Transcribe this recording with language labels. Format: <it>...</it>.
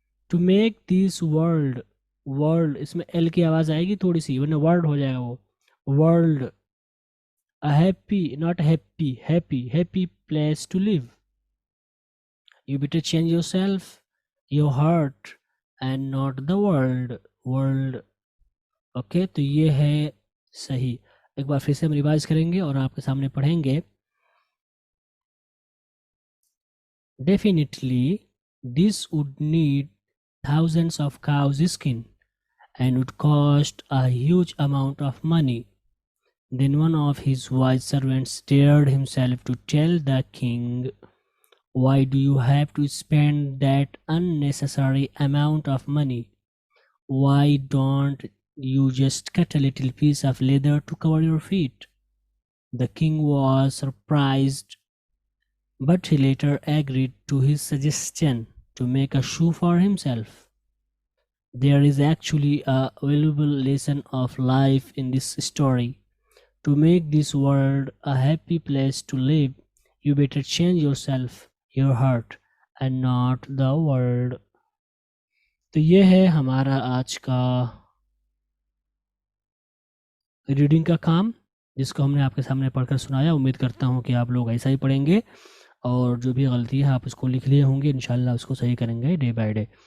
<en>to make this world,</en> <ur>اس میں L کی آواز آئے گی تھوڑی سی، ورنہ ورلڈ ہو جائے گا وہ،</ur> <en>World happy not happy place to live. You better change yourself, your heart, and not the world.</en> <ur>Okay, تو یہ ہے صحیح. ایک بار پھر سے ہم ریوائز کریں گے اور آپ کے سامنے پڑھیں گے.</ur> <en>Definitely, this would need thousands of cows' skin and would cost a huge amount of money. Then one of his wise servants dared himself to tell the king, why do you have to spend that unnecessary amount of money? Why don't you just cut a little piece of leather to cover your feet? The king was surprised, but he later agreed to his suggestion to make a shoe for himself. There is actually a valuable lesson of life in this story. To make this world a happy place to live, you better change yourself, your heart, and not the world.</en> <ur>تو یہ ہے ہمارا آج کا reading کا کام، جس کو ہم نے آپ کے سامنے پڑھ کر سنایا. امید کرتا ہوں کہ آپ لوگ ایسا ہی پڑھیں گے، اور جو بھی غلطی ہے آپ اس کو لکھ لیے ہوں گے، انشاءاللہ اس کو صحیح کریں گے</ur> <en>Day by day.</en>